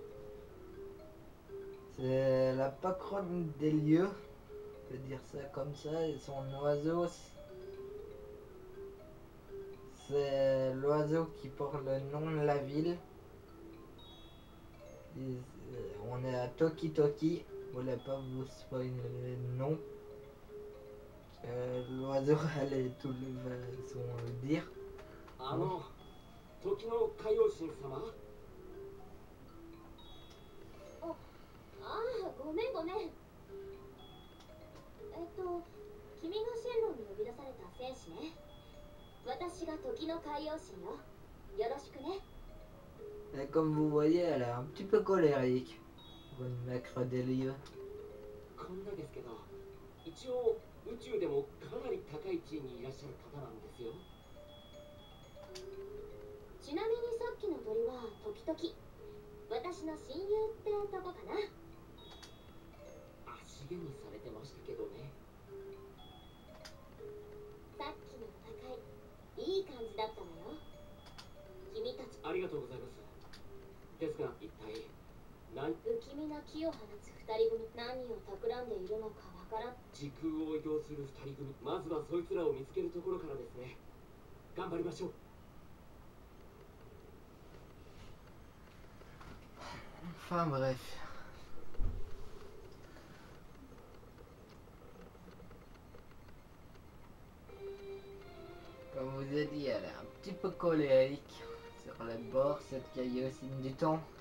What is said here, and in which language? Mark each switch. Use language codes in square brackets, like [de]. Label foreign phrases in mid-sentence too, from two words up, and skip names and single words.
[fr] C'est la patronne des lieux, on peut dire ça comme ça, et son oiseau, c'est l'oiseau qui porte le nom de la ville. On est à Toki Toki, je voulais pas vous spoiler le nom. L'oiseau allait tout le son le dire. [ja] 時の界王神様? ごめんごめん。君がシェンロンに呼び出された戦士ね。私が時の海洋神よ。よろしくね。 [fr] Et comme vous voyez, elle est un petit peu colérique. Bonne maître des lieux. [ja] こんなですけど、一応宇宙でもかなり高い地位にいらっしゃる方なんですよ。ちなみにさっきの鳥は時々私の親友ってとこかな。足毛にされてましたけどね。さっきの戦い、いい感じだったのよ。君たちありがとうございます。ですが一体不気味な気を放つ二人組、何を企んでいるのかわからん。時空を移動する二人組、まずはそいつらを見つけるところからですね。頑張りましょう。 [fr] Enfin bref. Comme je vous ai dit, elle est un petit peu colérique sur les bords, cette caillossine du temps.